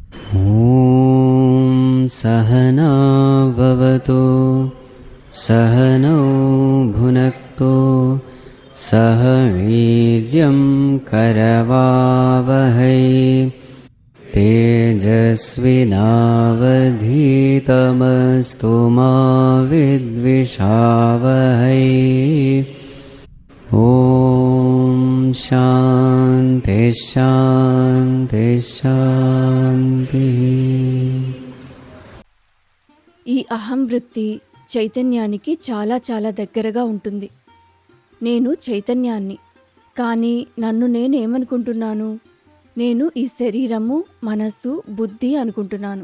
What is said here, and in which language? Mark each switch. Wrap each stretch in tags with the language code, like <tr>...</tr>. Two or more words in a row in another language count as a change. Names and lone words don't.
<sa>ॐ सहना भवतु सहनौ भुनक्तु सह वीर्यं करवावहै तेजस्विनावधीतमस्तु मा विद्विषावहै। ॐ शान्ति शान्ति शान्ति।</sa> <te>ఈ అహం వృత్తి చైతన్యానికి చాలా చాలా దగ్గరగా ఉంటుంది. నేను చైతన్యాన్ని, కానీ నన్ను నేనేమనుకుంటున్నాను? నేను ఈ శరీరము, మనస్సు, బుద్ధి అనుకుంటున్నాను.</te>